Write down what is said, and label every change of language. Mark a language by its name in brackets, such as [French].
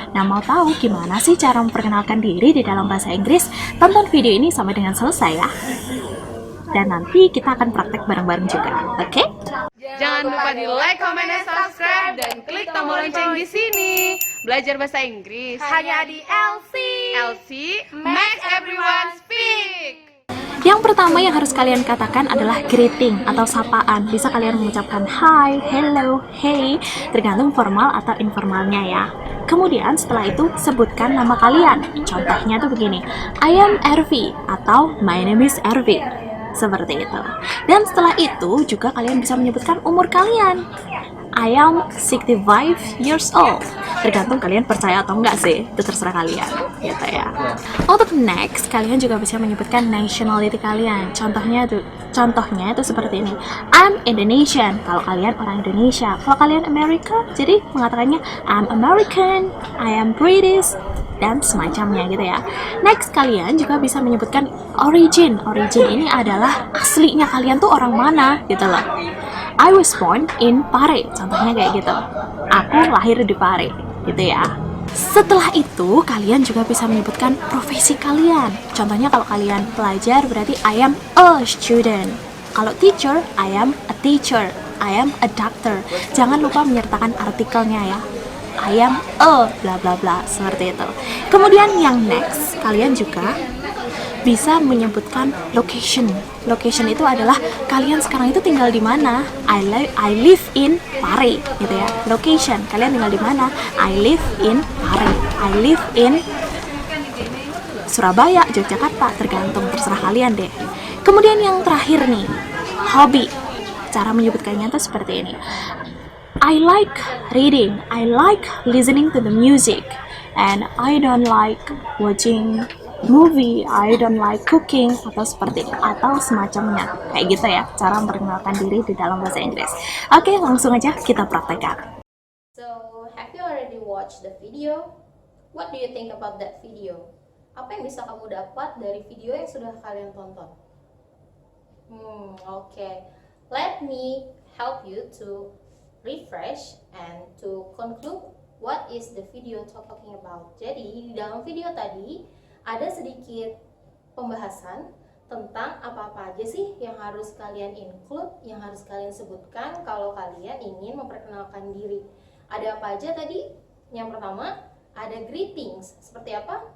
[Indonesian] Nah, mau tahu gimana sih cara memperkenalkan diri di dalam bahasa Inggris? Tonton video ini sampai dengan selesai ya. Dan nanti kita akan praktek bareng-bareng juga, oke? Jangan lupa di like, comment, dan subscribe, dan klik tombol lonceng di sini. Belajar bahasa Inggris hanya di Elsie. [English] Elsie, make everyone speak. [Indonesian] Yang pertama yang harus kalian katakan adalah greeting atau sapaan. Bisa kalian mengucapkan hi, hello, hey, tergantung formal atau informalnya ya. Kemudian setelah itu sebutkan nama kalian. Contohnya tuh begini, [English] I am Ervi [Indonesian] atau [English] my name is Ervi. [Indonesian] Seperti itu. Dan setelah itu juga kalian bisa menyebutkan umur kalian. [English] I am 65 years old. [Indonesian] Tergantung kalian percaya atau enggak sih, itu terserah kalian gitu ya. Untuk next, kalian juga bisa menyebutkan nationality kalian. Contohnya itu seperti ini. [English] I'm Indonesian [Indonesian] kalau kalian orang Indonesia. Kalau kalian Amerika, jadi mengatakannya [English] I'm American, I am British, [Indonesian] dan semacamnya gitu ya. Next, kalian juga bisa menyebutkan origin. Origin ini adalah aslinya kalian tuh orang mana gitu loh. [English] I was born in Pare, [Indonesian] contohnya kayak gitu. Aku lahir di Pare, gitu ya. Setelah itu, kalian juga bisa menyebutkan profesi kalian. Contohnya kalau kalian pelajar berarti [English] I am a student. Kalau teacher, I am a teacher. I am a doctor. [Indonesian] Jangan lupa menyertakan artikelnya ya. [English] I am a bla bla bla, seperti itu. [Indonesian] Kemudian yang next, kalian juga bisa menyebutkan location. Location itu adalah kalian sekarang itu tinggal di mana. [English] I live in Pare [Indonesian] gitu ya. Location, kalian tinggal di mana? [English] I live in Pare. I live in Surabaya, Yogyakarta, [Indonesian] terserah kalian deh. Kemudian yang terakhir nih, hobi. Cara menyebutkannya tuh seperti ini. [English] I like reading, I like listening to the music, and I don't like watching movie, I don't like cooking, [Indonesian] atau seperti itu, atau semacamnya. Kayak gitu ya, cara memperkenalkan diri di dalam bahasa Inggris. Oke, langsung aja kita praktekkan. [English] So, have you already watched the video? What do you think about that video? [Indonesian] Apa yang bisa kamu dapat dari video yang sudah kalian tonton? [English] Okay. Let me help you to refresh and to conclude what is the video talking about. [Indonesian] Jadi di dalam video tadi ada sedikit pembahasan tentang apa-apa aja sih yang harus kalian include, yang harus kalian sebutkan kalau kalian ingin memperkenalkan diri. Ada apa aja tadi? Yang pertama ada greetings. Seperti apa?